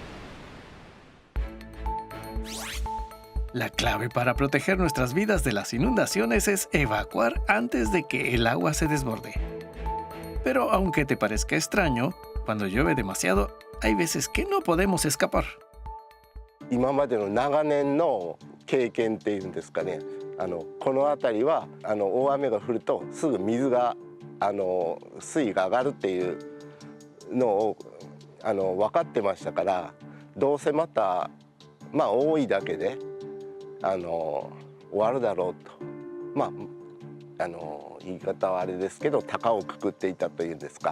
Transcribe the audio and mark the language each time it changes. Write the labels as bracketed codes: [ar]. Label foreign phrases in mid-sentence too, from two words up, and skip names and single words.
[es] La clave para proteger nuestras vidas de las inundaciones es evacuar antes de que el agua se desborde. Pero aunque te parezca extraño, cuando llueve demasiado, hay veces que no podemos escapar. [ja] 今までの長年の経験っていうんですかね、この辺りは大雨が降るとすぐ水が水位が上がるっていうのを分かってましたから、どうせまた多いだけで終わるだろうと、言い方はあれですけど、高をくくっていたというんですか。